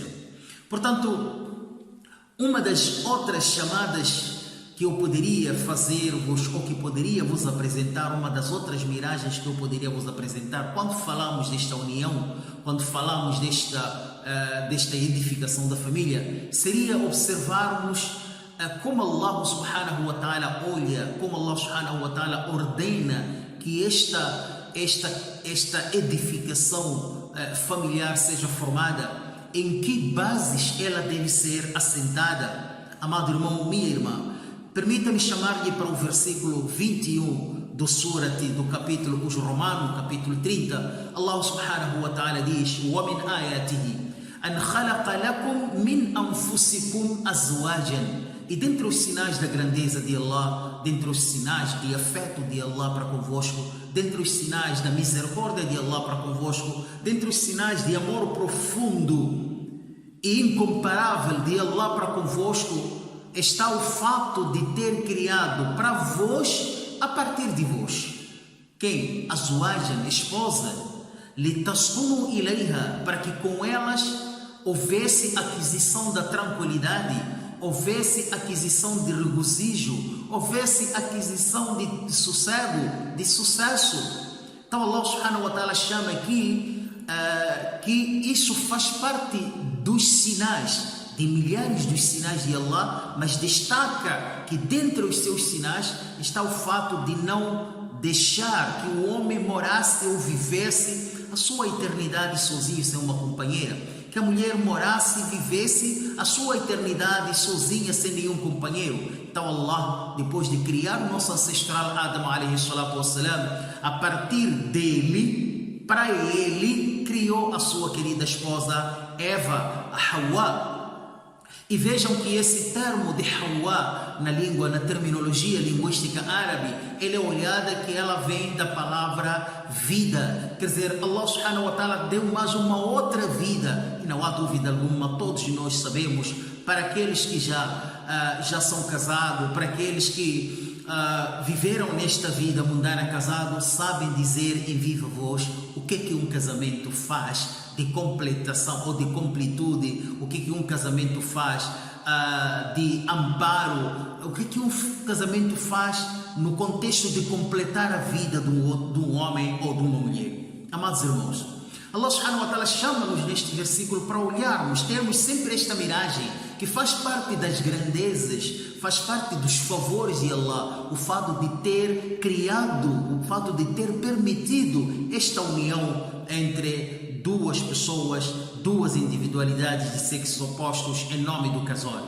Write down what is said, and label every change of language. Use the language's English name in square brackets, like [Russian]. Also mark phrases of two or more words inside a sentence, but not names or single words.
[Portuguese] Portanto, uma das outras chamadas que eu poderia fazer-vos, ou que poderia vos apresentar, uma das outras miragens que eu poderia vos apresentar, quando falamos desta união, quando falamos desta edificação da família, seria observarmos como Allah [Arabic] سبحانه وتعالى [Portuguese] olha, como Allah [Arabic] سبحانه وتعالى [Portuguese] ordena que esta edificação familiar seja formada, em que bases ela deve ser assentada. Amado irmão, minha irmã, permita-me chamar-lhe para o versículo 21 do capítulo, os Romanos, capítulo 30. [Arabic] Allah سبحانه وتعالى diz: وَمِنْ آيَاتِهِ أَنْ خَلَقَ لَكُمْ مِنْ أَنفُسِكُمْ أَزْوَاجًا. [Portuguese] E dentre os sinais da grandeza de Allah, dentre os sinais de afeto de Allah para convosco, dentre os sinais da misericórdia de Allah para convosco, dentre os sinais de amor profundo e incomparável de Allah para convosco, está o fato de ter criado para vós, a partir de vós, quem? Azwajan, esposa, [Arabic] لتسكنوا إليها, [Portuguese] para que com elas houvesse aquisição da tranquilidade, houvesse aquisição de regozijo, houvesse aquisição de sossego, de sucesso. Então Allah [Arabic] سبحانه وتعالى [Portuguese] chama aqui que isso faz parte dos sinais, de milhares dos sinais de Allah, mas destaca que dentre os seus sinais está o fato de não deixar que o homem morasse ou vivesse a sua eternidade sozinho, sem uma companheira. Que a mulher morasse e vivesse a sua eternidade sozinha, sem nenhum companheiro. Então Allah, depois de criar o nosso ancestral Adam [Arabic] عليه الصلاة والسلام, [Portuguese] a partir dele, para ele, criou a sua querida esposa Eva, a Hawa. E vejam que esse termo de Hawa, na terminologia linguística árabe, ele é olhada que ela vem da palavra vida. Quer dizer, Allah [Arabic] سبحانه وتعالى [Portuguese] deu mais uma outra vida. E não há dúvida alguma, todos nós sabemos, para aqueles que já são casados, para aqueles que viveram nesta vida mundana casados, sabem dizer em viva voz o que um casamento faz de completação ou de completude, o que um casamento faz de amparo, o que um casamento faz no contexto de completar a vida de um homem ou de uma mulher. Amados irmãos, Allah [Arabic] سبحانه وتعالى [Portuguese] chama-nos neste versículo para olharmos, termos sempre esta miragem que faz parte das grandezas, faz parte dos favores de Allah, o fato de ter criado, o fato de ter permitido esta união entre duas pessoas, duas individualidades de sexos opostos em nome do casório.